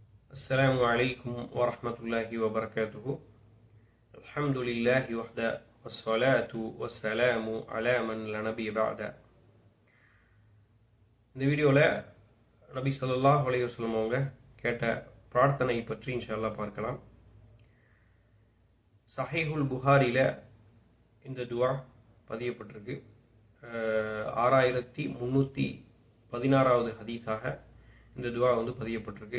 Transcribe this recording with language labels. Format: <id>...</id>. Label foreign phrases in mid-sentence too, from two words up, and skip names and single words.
<ar>السلام عليكم ورحمة الله وبركاته. الحمد لله وحده والصلاة والسلام على من لا نبي بعد.</ar> <ta>இந்த வீடியோவில் நபி</ta> <ar>صلى الله عليه وسلم</ar> <ta>அவங்க கேட்ட பிரார்த்தனை பற்றி</ta> <ar>إن شاء الله</ar> <ta>பார்க்கலாம். சஹீஹுல் புகாரியில் இந்த துவா பதியப்பட்டிருக்கு. 6316வது ஹதீஸாக இந்த துவா பதியப்பட்டிருக்கு.</ta>